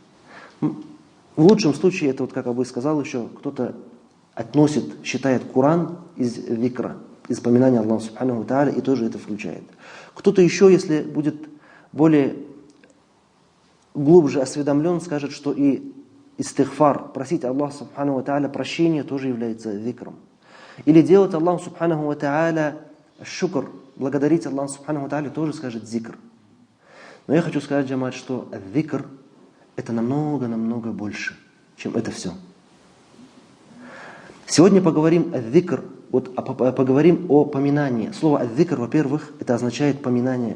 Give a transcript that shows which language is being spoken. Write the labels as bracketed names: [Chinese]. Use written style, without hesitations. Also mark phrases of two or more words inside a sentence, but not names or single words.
[Russian] В лучшем случае, это вот, как Абу сказал еще, кто-то считает Коран из зикра, из поминания Аллаха [Arabic] سبحانه وتعالى, [Russian] и тоже это включает. Кто-то еще, если будет более глубже осведомлен, скажет, что и истигфар, просить Аллаха [Arabic] سبحانه وتعالى [Russian] прощения, тоже является зикром. Или делать Аллаху [Arabic] سبحانه وتعالى [Russian] шукр, благодарить Аллаху [Arabic] سبحانه وتعالى, [Russian] тоже скажет зикр. Но я хочу сказать, джамаат, что зикр это намного больше, чем это все. Сегодня поговорим о зикр, поговорим о поминании. Слово «ад-зикр», во-первых, это означает поминание.